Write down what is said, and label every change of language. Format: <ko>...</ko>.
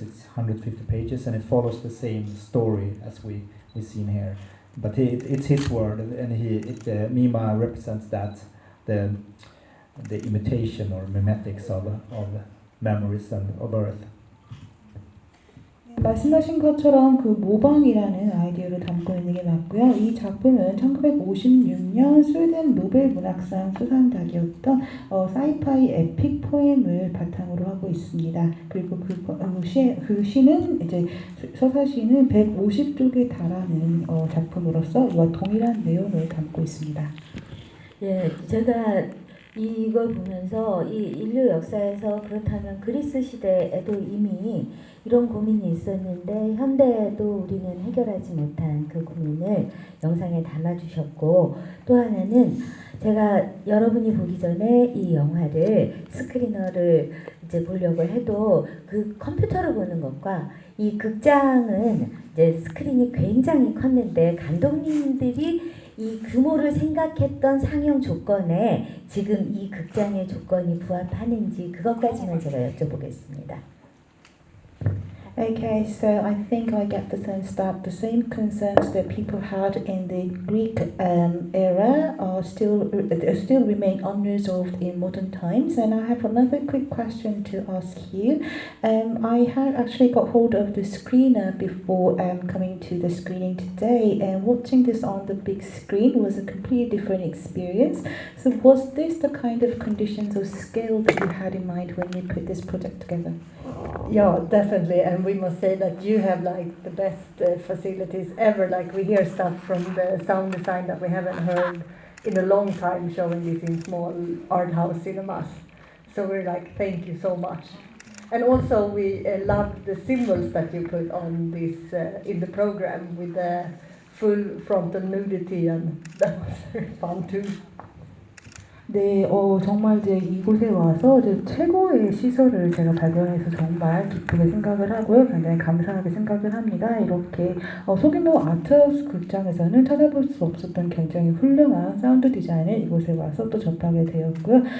<en>It's 150 pages, and it follows the same story as we've seen here. But it's his word, and Mima represents that the imitation or mimetics of memories and of earth.</en> <ko>말씀하신 것처럼 그 모방이라는 아이디어를 담고 있는 게 맞고요. 이 작품은 1956년 스웨덴 노벨 문학상 수상작이었던 사이파이 에픽 포엠을 바탕으로 하고 있습니다. 그리고 그 시는 이제 서사시는 150쪽에 달하는 작품으로서 이와 동일한 내용을 담고 있습니다. 예, 제가 이걸 보면서 이 인류 역사에서 그렇다면 그리스 시대에도 이미 이런 고민이 있었는데 현대에도 우리는 해결하지 못한 그 고민을 영상에 담아주셨고, 또 하나는 제가 여러분이 보기 전에 이 영화를 스크리너를 이제 보려고 해도 그 컴퓨터로 보는 것과 이 극장은 이제 스크린이 굉장히 컸는데 감독님들이 이 규모를 생각했던 상영 조건에 지금 이 극장의 조건이 부합하는지 그것까지만 제가 여쭤보겠습니다.</ko> <en>Okay, so I think I get the sense that the same concerns that people had in the Greek era are still remain unresolved in modern times. And I have another quick question to ask you. I had actually got hold of the screener before coming to the screening today, and watching this on the big screen was a completely different experience. So was this the kind of conditions or scale that you had in mind when you put this project together? Yeah, definitely, and we must say that you have like the best facilities ever. Like we hear stuff from the sound design that we haven't heard in a long time, showing this in small art house cinemas. So we're like, thank you so much. And also we love the symbols that you put on this in the program with the full frontal nudity, and that was very fun too.</en> <ko>네, 정말 이제 이곳에 와서 이제 최고의 시설을 제가 발견해서 정말 기쁘게 생각을 하고요. 굉장히 감사하게 생각을 합니다. 이렇게 소규모 아트하우스 극장에서는 찾아볼 수 없었던 굉장히 훌륭한 사운드 디자인을 이곳에 와서 또 접하게 되었고요.</ko>